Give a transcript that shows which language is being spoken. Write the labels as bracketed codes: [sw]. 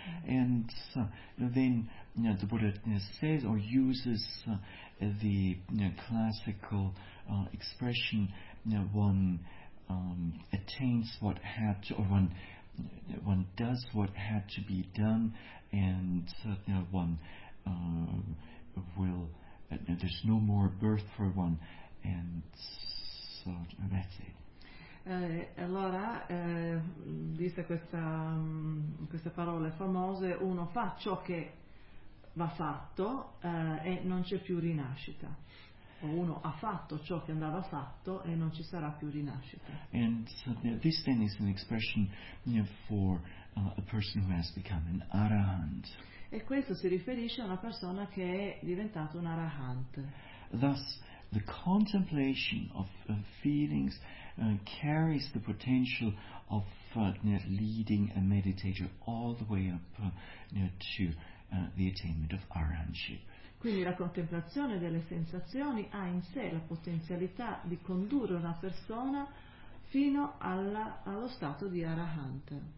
[en] And then the Buddha says or uses the classical expression, one attains what had to, or one does what had to be done, and one will, there's no more birth for one. And so that's it. [it] Allora disse questa parola famosa: uno fa ciò che va fatto e non c'è più rinascita. O uno ha fatto ciò che andava fatto e non ci sarà più rinascita. [en] And so, this then is an expression for a person who has become an arahant. [it] E questo si riferisce a una persona che è diventata un arahant. [en] Thus, the contemplation of feelings carries the potential of leading a meditator all the way up to the attainment of arahantship. [it] Quindi la contemplazione delle sensazioni ha in sé la potenzialità di condurre una persona fino allo stato di arahant.